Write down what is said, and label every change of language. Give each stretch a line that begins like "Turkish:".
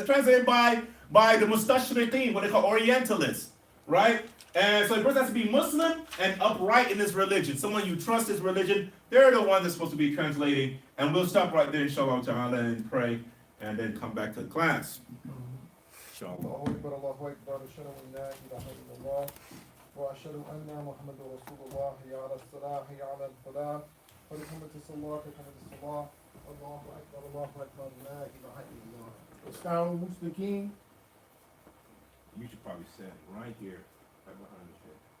English: That's translated by the Mustashriqeen, what they call Orientalists. Right? And so the person has to be Muslim and upright in this religion. Someone you trust his religion, they're the ones that's supposed to be translating. And we'll stop right there, inshallah ta'ala, and pray, and then come back to the class. Inshallah.
Arabic: الله أكبر الله أكبر أشهد أن لا إله إلا الله وأشهد أن محمد رسول الله حي على الصلاة حي على الفلاح قد قامت الصلاة قد قامت الصلاة الله أكبر لا إله إلا الله. استعوا مستقيم.
English: You should probably sit right here, right behind the chair.